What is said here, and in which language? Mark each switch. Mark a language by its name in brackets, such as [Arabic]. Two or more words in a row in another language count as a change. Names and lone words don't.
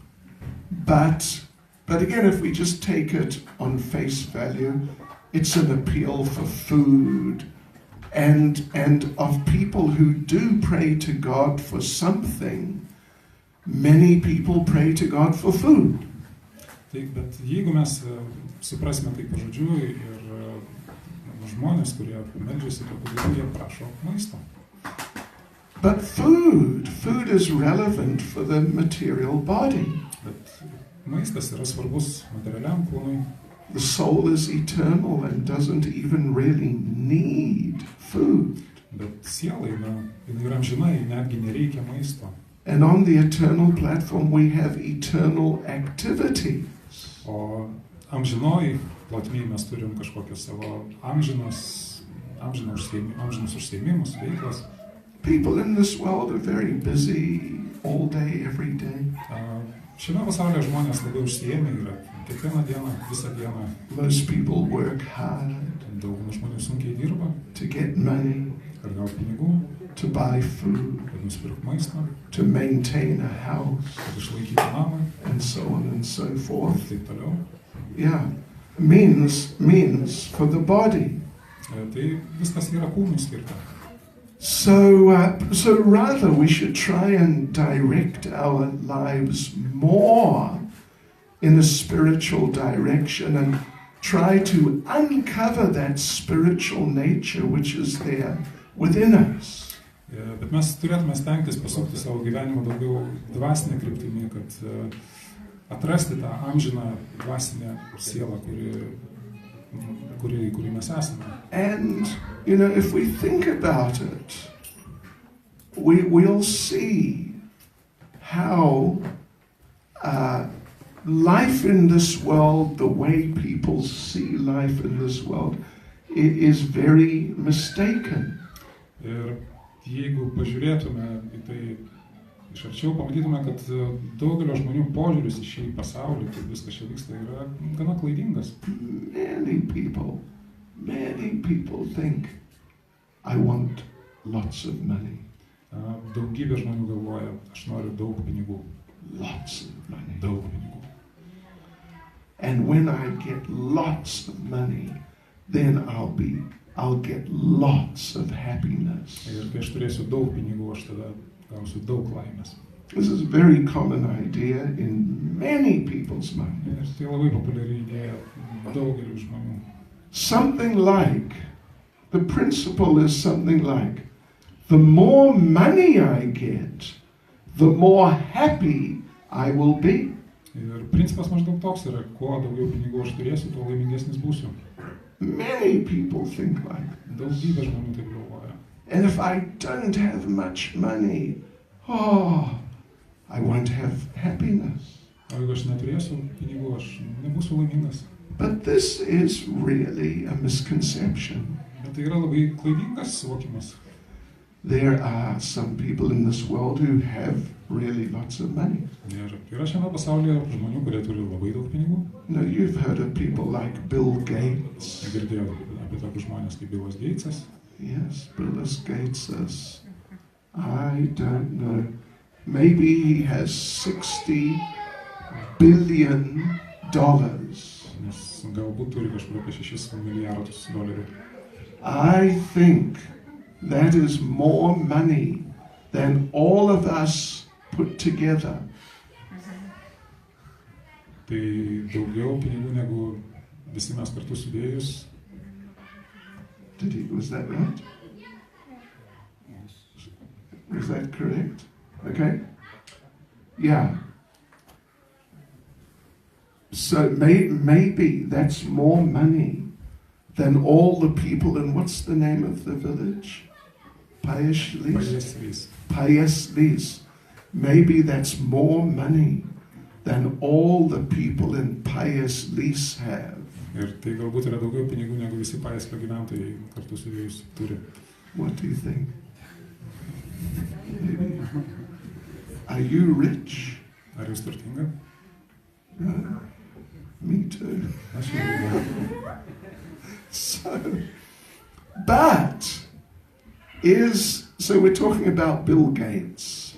[English] But again, if we just take it on face value, it's an appeal for food and of people who do pray to God for something. Many people pray to God for food. [Lithuanian] Taip, bet jeigu mes suprasime tai pažodžiui ir žmonės, kurie meldžiasi tokiu būdu, jie prašo maisto. [English] But food is relevant for the material body. [Lithuanian] Bet maistas yra svarbus materialiam kūnui. [English] The soul is eternal and doesn't even really need food. [Lithuanian] Bet sielai, jinai yra amžina, netgi nereikia maisto. [English] And on the eternal platform we have eternal activities. [Lithuanian] O amžinoj plotmėj mes turim kažkokius savo amžinus užsiėmimus, veiklas. [English] People in this world are very busy all day, every day. [Lithuanian] Šiame pasaulyje žmonės labai užsiėmę yra kiekvieną dieną, visą dieną. [English] Most people work hard. [Lithuanian] Dauguma žmonių sunkiai dirba. [English] To get money. [Lithuanian] Kad gauti pinigų. [English] To buy food. [Lithuanian] Kad nusipirkti maistą. [English] To maintain a house. [Lithuanian] Kad išlaikyti namą. [English] And so on and so forth. [Lithuanian] Ir taip toliau. [English] Yeah, means for the body. [Lithuanian] Tai viskas yra kūnui skirta. [English] So rather we should try and direct our lives more in a spiritual direction and try to uncover that spiritual nature which is there within us. [Lithuanian] Bet mes turėtume stengtis pasukti savo gyvenimą daugiau dvasinę kryptimį, kad atrasti tą amžiną dvasinę sielą, kuri mes esame. [English] And, if we think about it, we'll see how life in this world, the way people see life in this world, it is very mistaken. [Lithuanian] Ir jeigu pažiūrėtume į tai iš arčiau, pamatytume, kad daugelio žmonių požiūris į šį pasaulį, kaip viskas čia vyksta, yra gana klaidingas. [English] Many people think, I want lots of money. [Lithuanian] Daugybė žmonių galvoja, aš noriu daug pinigų. [English] Lots of money. [Lithuanian] Daug pinigų. [English] And when I get lots of money, then I'll get lots of happiness. [Lithuanian] Ir kai aš turėsiu daug pinigų, aš tada gausiu daug laimės. [English] This is a very common idea in many people's minds. [Lithuanian] Ir tai labai populiari idėja daugelių žmonių. [English] Something like, the principle is something like, the more money I get, the more happy I will be. [Lithuanian] Ir principas maždaug toks yra, kuo daugiau pinigų aš turėsiu, tuo laimingesnis būsiu. [English] Many people think like this. [Lithuanian] Daugybė žmonių taip galvoja. [English] And if I don't have much money, I won't have happiness. [Lithuanian] O jeigu aš neturėsiu pinigų, aš nebūsiu laimingas. [English] But this is really a misconception. [Lithuanian] Bet tai yra labai klaidingas suvokimas. [English] There are some people in this world who have really lots of money. [Lithuanian] Ir yra šiame pasaulyje žmonių, kurie turi labai daug pinigų. [English] No, you've heard of people like Bill Gates. [Lithuanian] Girdėjau apie tokius žmonės kaip Billas Gatesas. [English] Yes, Bill Gates. I don't know. Maybe he has $60 billion. [Lithuanian] Nes galbūt turi kažkur apie $6 milijardus. [English] I think that is more money than all of us put together. [Lithuanian] Tai daugiau pinigų negu visi mes kartu sudėjus. [English] Was that right? Was that correct? Okay. Yeah. So maybe that's more money than all the people in, what's the name of the village? Payaslis. Maybe that's more money than all the people in Payaslis have. [Lithuanian] Ir tai galbūt yra daugiau pinigų negu visi Pajaslio gyventojai kartu sudėjus turi. [English] What do you think? Maybe. Are you rich? [Lithuanian] Ar jūs turtinga? [English] Me too. [Lithuanian] Aš jau. [English] So we're talking about Bill Gates.